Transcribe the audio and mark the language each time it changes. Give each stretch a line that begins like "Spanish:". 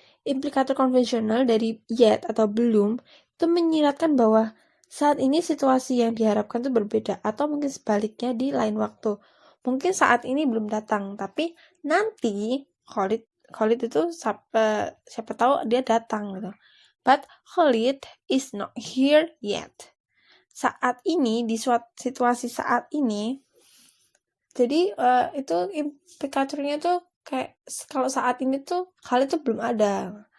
Indonesian: Implikator konvensional dari yet atau belum itu menyiratkan bahwa saat ini situasi yang diharapkan itu berbeda atau mungkin sebaliknya di lain waktu. Mungkin saat ini belum datang, tapi nanti Khalid itu siapa tahu dia datang gitu.
English: But Khalid is not here yet.
Indonesian: Saat ini di suatu situasi saat ini. Jadi itu implikatornya tuh kayak kalau saat ini tuh Khalid tuh belum ada.